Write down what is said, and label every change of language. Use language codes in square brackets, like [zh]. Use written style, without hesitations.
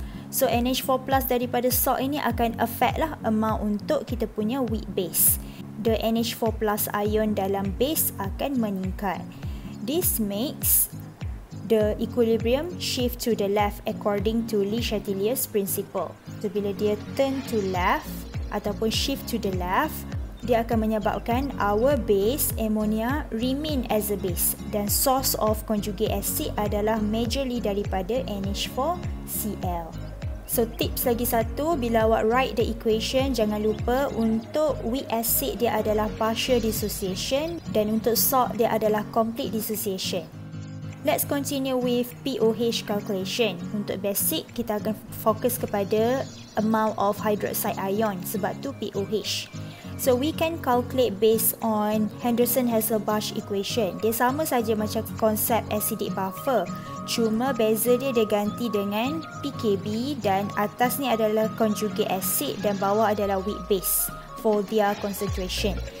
[ms] So NH4+ daripada salt ini akan affect lah amount untuk kita punya weak base. The NH4+ ion dalam base akan meningkat. [en] This makes the equilibrium shift to the left according to Le Chatelier's principle. [ms] So bila dia turn to left ataupun shift to the left, dia akan menyebabkan [en] our base ammonia remain as a base [ms] dan source of conjugate acid adalah majorly daripada NH4Cl. So tips lagi satu, bila awak write the equation, jangan lupa untuk weak acid dia adalah partial dissociation dan untuk salt dia adalah complete dissociation. [en] Let's continue with pOH calculation. [ms] Untuk basic, kita akan fokus kepada [en] amount of hydroxide ion sebab tu pOH. So we can calculate based on Henderson-Hasselbalch equation. [ms] Dia sama saja macam konsep acidic buffer. Cuma beza dia ganti dengan pKb dan atas ni adalah conjugate acid dan bawah adalah weak base [en] for their concentration.